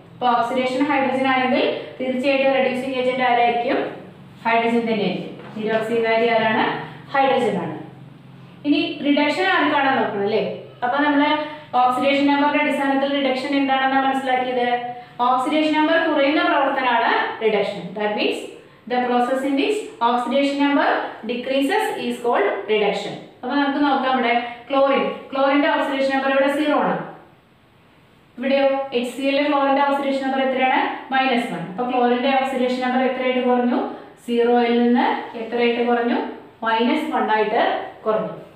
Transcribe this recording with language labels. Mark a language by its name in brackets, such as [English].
[Malayalam] അപ്പോൾ oxidation hydrogen ആണെങ്കിൽ തീർച്ചയായിട്ടും റെഡ്യൂസിങ് ഏജന്റ് ആരായിരിക്കും, ഹൈഡ്രജൻ തന്നെയായിരിക്കും. നിരോക്സീകാരി ആരാണ്, ഹൈഡ്രജൻ ആണ്. ഇനി റിഡക്ഷൻ ആർക്കാണെന്ന് നോക്കണം അല്ലേ. അപ്പോൾ നമ്മൾ ഓക്സിഡേഷൻ നമ്പറിന്റെ അടിസ്ഥാനത്തിൽ റിഡക്ഷൻ എന്താണെന്ന് മനസ്സിലാക്കിയത്, ഓക്സിഡേഷൻ നമ്പർ കുറയുന്ന പ്രവർത്തനമാണ് reduction. [English] That means the process in which oxidation number decreases is called reduction. [Malayalam] അപ്പോൾ നമുക്ക് നോക്കാം, ഇവിടെ ക്ലോറിന്റെ ഓക്സിഡേഷൻ നമ്പർ ഇവിടെ 0 ആണ്. ഇവിടെയോ HCl ക്ലോറിന്റെ ഓക്സിഡേഷൻ നമ്പർ എത്രയാണ്, -1. അപ്പോൾ ക്ലോറിന്റെ ഓക്സിഡേഷൻ നമ്പർ എത്രയായിട്ട് കുറഞ്ഞു, 0ൽ നിന്ന് എത്രയായിട്ട് കുറഞ്ഞു, -1 ആയിട്ട് കുറഞ്ഞു.